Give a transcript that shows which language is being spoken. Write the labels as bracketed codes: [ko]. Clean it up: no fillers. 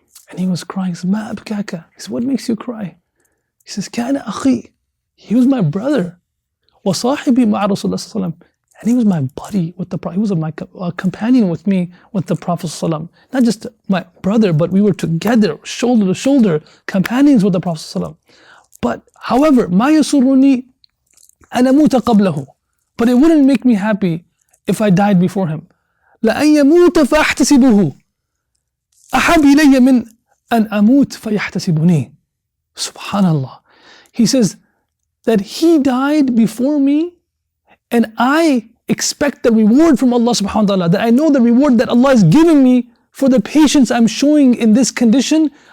[en] And he was crying. He said, [ar] Ma abkaka? [en] He said, what makes you cry? He says, [ar] Kana akhi. [en] He was my brother. [ar] Wa sahibi ma'a Rasulullah sallallahu alaihi wasallam. [en] And he was my buddy with the Prophet. He was my companion with me, with the Prophet ﷺ. Not just my brother, but we were together, shoulder to shoulder, companions with the Prophet ﷺ. But however, [ar] مَا يَسُرُّنِي أَنْ أَمُوتَ قَبْلَهُ. [en] But it wouldn't make me happy if I died before him. [ar] لَأَنْ يَمُوتَ فَأَحْتَسِبُهُ أَحَبْ إِلَيَّ مِنْ أَنْ أَمُوتَ فَيَحْتَسِبُنِي. Subhanallah. [en] He says that he died before me, and I expect the reward from Allah subhanahu wa ta'ala, that I know the reward that Allah is giving me for the patience I'm showing in this condition.